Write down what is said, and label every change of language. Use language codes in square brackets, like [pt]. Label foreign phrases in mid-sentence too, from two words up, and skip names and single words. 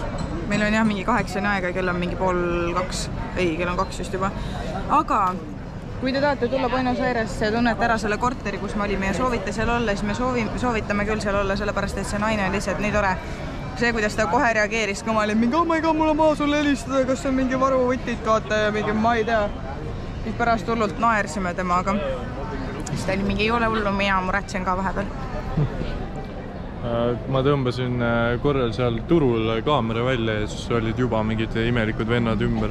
[et] meil on jah mingi 8 aega, kell on mingi 1:30, ei, kell on 2 just juba. Aga kui te tahate tulla Buenos Airesse ja tunnete ära selle korteri, kus me olime ja soovite seal olla, siis me soovitame küll seal olla, sellepärast et see naine on lihtsalt nii tore. See, kuidas ta kohe reageeris, kui ma olin mingi, [en] oh my god, [et] mul on maha sulle helistada, kas on mingi varuvõtit, vaata ja mingi, ma ei tea. Siis pärast hullult naersime temaga. Siis ta oli mingi, ei ole hullu, mina muretsen ka vahepeal. Ma tõmbasin korral seal turul kaamera välja ja siis olid juba mingid imelikud vennad ümber.